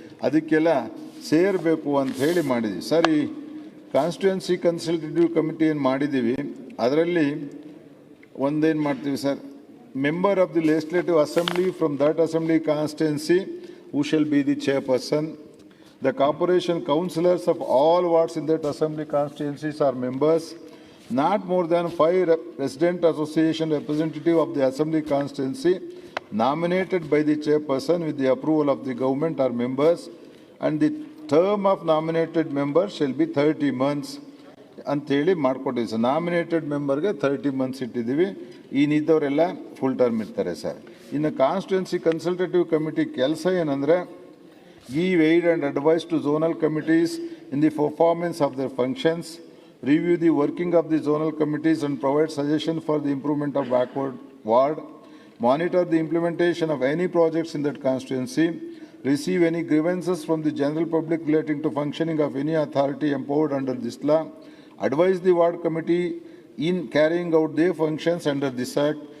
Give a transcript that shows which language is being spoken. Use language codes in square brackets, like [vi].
[kn] ಅದಕ್ಕೆಲ್ಲ ಸೇರಬೇಕು ಅಂತ ಹೇಳಿ ಮಾಡಿದ್ದೀವಿ ಸರ್. ಈ ಕಾನ್ಸ್ಟಿಟ್ಯೂನ್ಸಿ ಕನ್ಸಲ್ಟೇಟಿವ್ ಕಮಿಟಿ ಏನು ಮಾಡಿದ್ದೀವಿ ಅದರಲ್ಲಿ ಒಂದೇನು ಮಾಡ್ತೀವಿ sir, [en] Member of the legislative assembly from that assembly constituency who shall be the chairperson. The corporation councillors of all wards in that assembly constituencies are members. Not more than 5 resident association representative of the assembly constituency nominated by the chairperson with the approval of the government are members, and the term of nominated members shall be 30 months [kn] ಅಂತೇಳಿ ಮಾಡಿಕೊಟ್ಟಿದ್ದೀವಿ sir. Nominated ಮೆಂಬರ್ಗೆ 30 months ಇಟ್ಟಿದ್ದೀವಿ. ಇನ್ನಿದ್ದವರೆಲ್ಲ full term ಇರ್ತಾರೆ sir. ಇನ್ನು constituency consultative committee ಕೆಲಸ ಏನಂದರೆ [en] give aid and advice to zonal committees in the performance of their functions, review the working of the zonal committees and provide suggestions for the improvement of backward ward, monitor the implementation of any projects in that constituency, receive any grievances from the general public relating to functioning of any authority empowered under this law, advise the ward committee in carrying out their functions under this act.